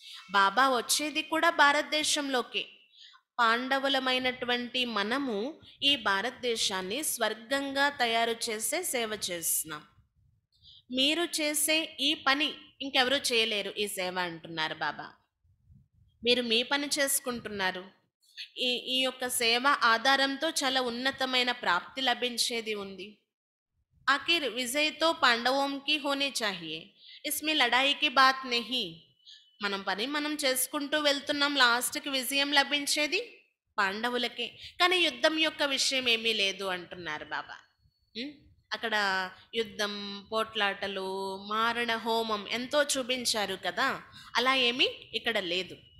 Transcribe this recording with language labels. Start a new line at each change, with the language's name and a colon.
Telugu: బాబా వచ్చేది కూడా భారతదేశంలోకి. పాండవులమైనటువంటి మనము ఈ భారతదేశాన్ని స్వర్గంగా తయారు చేసే సేవ చేస్తున్నాం. మీరు చేసే ఈ పని ఇంకెవరూ చేయలేరు ఈ సేవ అంటున్నారు బాబా. మీరు మీ పని చేసుకుంటున్నారు. ఈ ఈ యొక్క సేవ ఆధారంతో చాలా ఉన్నతమైన ప్రాప్తి లభించేది ఉంది.
Hindi: आखिर विजय तो पांडवों की होनी चाहिए, इसमें लड़ाई की बात नहीं.
Telugu: మనం పని మనం చేసుకుంటూ వెళ్తున్నాం, లాస్ట్కి విజయం లభించేది పాండవులకే. కానీ యుద్ధం యొక్క విషయం ఏమీ లేదు అంటున్నారు బాబా. ఉం? అక్కడ యుద్ధం, పోట్లాటలు, మారణ హోమం ఎంతో చూపించారు కదా, అలా ఏమీ ఇక్కడ లేదు.